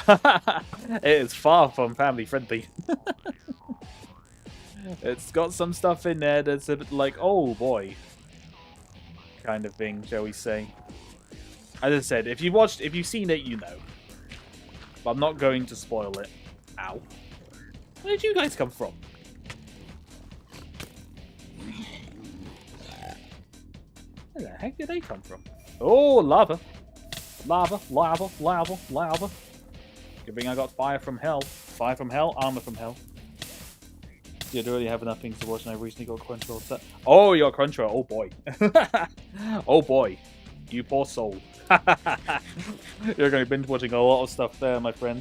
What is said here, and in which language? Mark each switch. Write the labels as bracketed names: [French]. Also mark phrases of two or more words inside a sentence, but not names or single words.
[English] It is far from family-friendly. It's got some stuff in there that's a bit like, oh boy, kind of thing, shall we say. As I said, if you've seen it, you know. But I'm not going to spoil it. Ow. Where did you guys come from? Where the heck did they come from? Oh, lava. Lava, lava, lava, lava. Good thing I got fire from hell. Fire from hell, armor from hell. Yeah, I don't really have enough things to watch, and I recently got Crunchyroll set. Oh, you got Crunchyroll. Oh, boy. Oh, boy. You poor soul. You're going to be binge-watching a lot of stuff there, my friend.